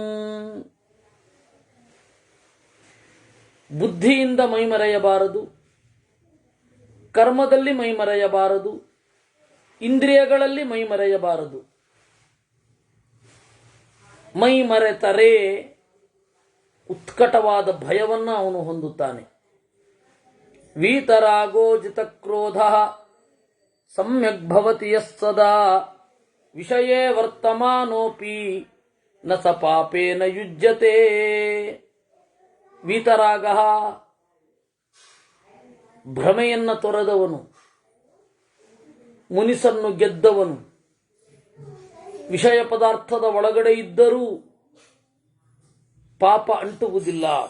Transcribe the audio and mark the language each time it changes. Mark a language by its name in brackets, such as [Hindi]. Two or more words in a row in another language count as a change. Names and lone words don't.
[Kannada] ಬುದ್ಧಿಯಿಂದ ಮೈಮರೆಯಬಾರದು, ಕರ್ಮದಲ್ಲಿ ಮೈಮರೆಯಬಾರದು, ಇಂದ್ರಿಯಗಳಲ್ಲಿ ಮೈಮರೆಯಬಾರದು. ಮೈಮರೆತರೆ ಉತ್ಕಟವಾದ ಭಯವನ್ನು ಅವನು ಹೊಂದುತ್ತಾನೆ. [Sanskrit] ವೀತರಾಗೋ ಜಿತಕ್ರೋಧ ಸಮ್ಯಕ್ ಭವತಿ ಯಸ್ಸದಾ ವಿಷಯೇ ವರ್ತಮಾನೋಪಿ ನ ಸ ಪಾಪೇನ ಯುಜ್ಯತೆ. [Kannada] ವೀತರಾಗ ಭ್ರಮೆಯನ್ನ ತೊರೆದವನು, ಮುನಿಸನ್ನು ಗೆದ್ದವನು, ವಿಷಯ ಪದಾರ್ಥದ ಒಳಗಡೆ ಇದ್ದರೂ ಪಾಪ ಅಂಟುವುದಿಲ್ಲ.